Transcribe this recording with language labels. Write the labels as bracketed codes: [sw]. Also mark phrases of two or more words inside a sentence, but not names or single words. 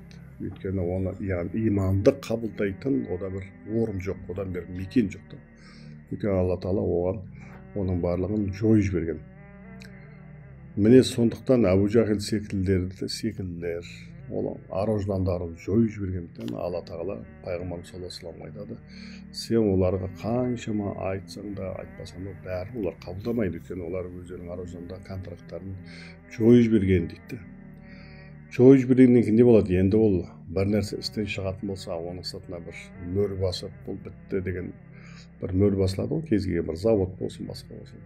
[kk] Өйткені оны иманды қабылдайтын ода бір орын жоқ, одан бір мекен жоқ та. Өйткені Алла Тағала оның барлығын жойып жіберген. Міне сондықтан Әбу Жахил секілділер, ол арождандарын жойып жібергендіктен Алла Тағала пайғамбар [ar] صلى الله عليه وسلم [kk] айтады, сен оларға қаншама айтсаң да, айтпасаң да, бәрі олар қабылдамайды, өйткені олар өздерінің арожданда контракттарын жойып жіберген дейді. Жойып жібергеннен кейін не болады? Енді ол бір нәрсе істен шығатын болса, оның сыртына бір мөр басып, бұл бітті деген бір мөр басылады ғой, кез келген бір завод болсын, басқа болсын.